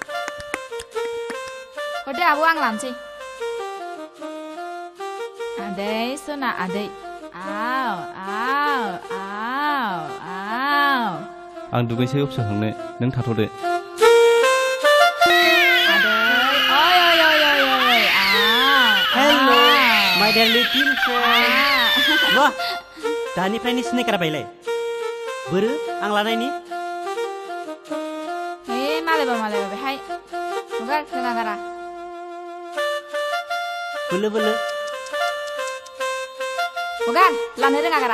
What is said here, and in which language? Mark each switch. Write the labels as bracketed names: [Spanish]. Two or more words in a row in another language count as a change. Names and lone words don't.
[Bodo] हरदो आब' आं लानोसै आदै सोना आदै आव आं दुगैसै अफिसाव थांनो नों थाथ'दो [English] hello my dear little friend [Bodo] वाह दानिफ्रायनो सिनायखाबायलाय बोरो आं लानायनि मालायबा बेहाय हगार रोङा बोलो हगार लानो रोङा गारा